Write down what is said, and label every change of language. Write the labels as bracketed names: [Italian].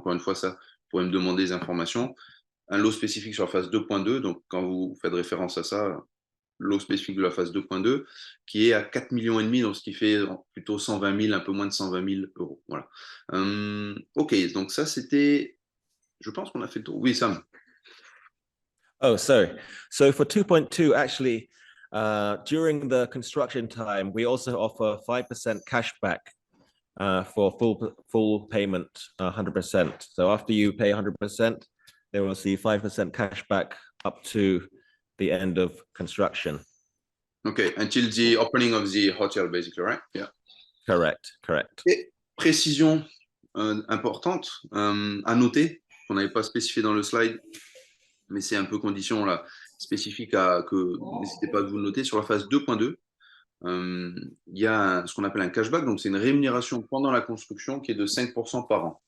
[French] Encore une fois, ça, vous pourrez me demander des informations. Un lot spécifique sur la phase 2.2. Donc, quand vous faites référence à ça, lot spécifique de la phase 2.2, qui est à 4,5 millions, donc ce qui fait plutôt 120 000, un peu moins de 120 000 euros. Voilà. Ok, donc ça, c'était... Je pense qu'on a fait le tour. Oui, Sam. [English] Oh, sorry. So for 2.2, actually, during the construction time, we also offer 5% cashback for full payment, 100%. So after you pay 100%, they will see 5% cashback up to the end of construction. Okay, until the opening of the hotel, basically, right? Yeah. Correct. [French] Et précision importante à noter, qu'on n'avait pas spécifié dans le slide, mais c'est un peu condition là, spécifique à que n'hésitez pas à vous le noter. Sur la phase 2.2, il y a ce qu'on appelle un cashback, donc c'est une rémunération pendant la construction qui est de 5% par an.